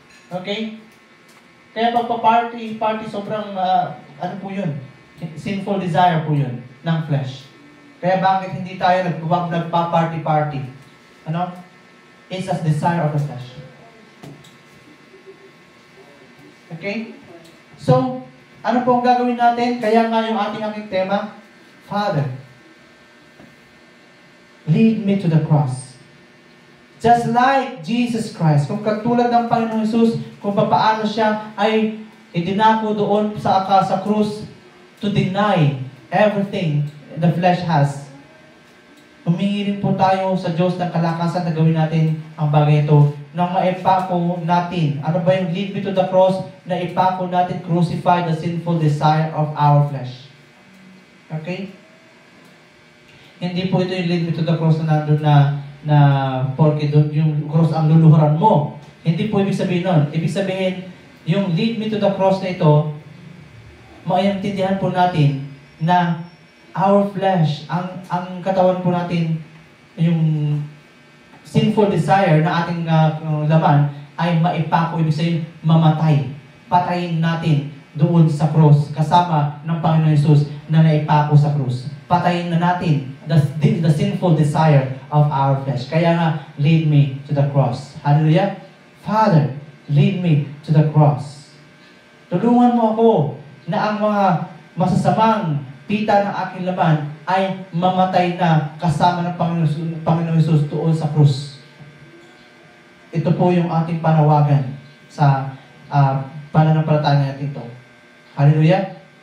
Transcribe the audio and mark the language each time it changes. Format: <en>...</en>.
<tl>Okay? Kaya pagpa-party, sobrang, ano po yun? Sinful desire po yun, ng flesh. Kaya bakit hindi tayo nagpa-party? Ano?</tl> <en>It's a desire of the flesh. Okay?</en> <tl>So, ano po ang gagawin natin? Kaya nga yung ating tema,</tl> <en>Father, lead me to the cross.</en> <tl>Just like Jesus Christ, kung katulad ng Panginoon Jesus, kung paano siya ay idinako doon sa krus</tl> <en>to deny everything the flesh has.</en> <tl>Humingi rin po tayo sa Diyos ng kalakasan na gawin natin ang bagay ito nang maipako natin. Ano ba yung lead me to the cross? Na ipako natin,</tl> <en>crucify the sinful desire of our flesh. Okay?</en> <tl>Hindi po ito yung lead me to the cross na nandun na porque doon yung cross ang luluhuran mo. Hindi po ibig sabihin nun. Ibig sabihin, yung lead me to the cross na ito, maintindihan po natin na</tl> <en>our flesh,</en> <tl>ang katawan po natin, yung sinful desire na ating laman ay maipako, ibig sabihin, mamatay. Patayin natin doon sa cross, kasama ng Panginoon Jesus na naipako sa cross. Patayin na natin</tl> <en>the sinful desire of our flesh.</en> <tl>Kaya nga,</tl> <en>lead me to the cross. Hallelujah? Father, lead me to the cross.</en> <tl>Tulungan mo ako na ang mga masasamang pita ng aking laman ay mamatay na kasama ng Panginoon Jesus doon sa krus. Ito po yung ating panawagan sa pananampalataya natin ito. Hallelujah?</tl>